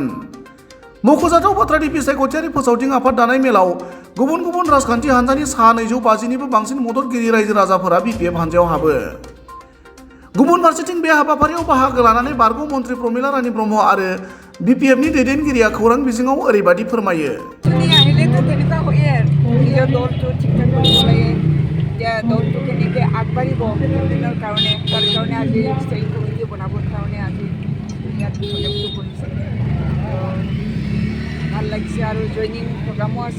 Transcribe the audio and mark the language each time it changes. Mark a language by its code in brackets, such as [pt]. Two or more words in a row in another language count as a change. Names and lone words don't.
[brx] मख'जाथाव बाथ्रादि बिसायख'थियारि फोसावदिं आफाद दानाय मेलाव गुबुन गुबुन राजखान्थि हान्जानि सा 250निबो बांसिन मददगिरि रायजो राजाफोरा बिपिएफ हान्जायाव हाबो। गुबुन फारसेथिं बे हाबाफारियाव बाहागो लानानै बारग' मन्त्रि प्रमिला रानी ब्रह्म आरो बिपिएफनि दैदेनगिरिया खौरां बिजोङाव ओरैबादि फोरमायो। [as] দলটো কেনেকৈ আগবাঢ়িব দিনৰ কাৰণে তাৰ কাৰণে আজি [en] steering committee [as] বনাবৰ কাৰণে আজি ইয়াত প্ৰগ্ৰেমটো কৰিছে। ভাল লাগিছে আৰু জইনিং প্ৰগ্ৰামো আছে।